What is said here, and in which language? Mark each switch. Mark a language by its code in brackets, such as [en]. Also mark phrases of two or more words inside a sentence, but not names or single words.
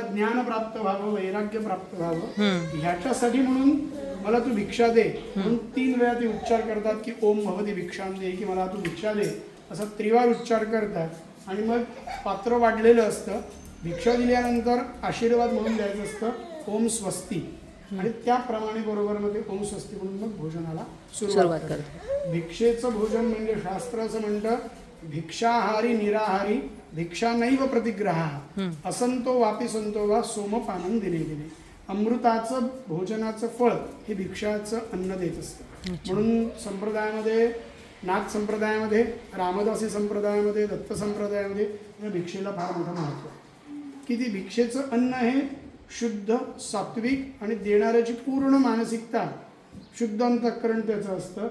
[mr] ज्ञान प्राप्त व्हावं, वैराग्य प्राप्त व्हावं, ह्याच्यासाठी म्हणून मला तू भिक्षा दे. म्हणून 3 वेळा ते उच्चार करतात की [sa] ओम भवती भिक्षां दे, [mr] की मला तू भिक्षा दे, असा 3 वार उच्चार करतात. आणि मग पात्र वाढलेलं असतं. भिक्षा दिल्यानंतर आशीर्वाद म्हणून द्यायचं असतं [sa] ओम स्वस्ती, [mr] आणि त्याप्रमाणे बरोबर मग ते [sa] ओम स्वस्ती [mr] म्हणून मग भोजनाला सुरुवात करतात. भिक्षेचं भोजन म्हणजे शास्त्र असं म्हणतं, [sa] भिक्षाहारी निराहारी भिक्षा नैव प्रतिग्रहा, असंतो वापी संतो वा सोमपानन दिने दिने. [mr] अमृताचं भोजनाचं फळ हे भिक्षाचं अन्न देत असतं. म्हणून संप्रदायामध्ये, नाथ संप्रदायामध्ये, रामदासी संप्रदायामध्ये, दत्त संप्रदायामध्ये या भिक्षेला फार मोठं महत्त्व आहे की ती भिक्षेचं अन्न हे शुद्ध, सात्विक आणि देणाऱ्याची पूर्ण मानसिकता, शुद्ध अंतःकरण त्याचं असतं.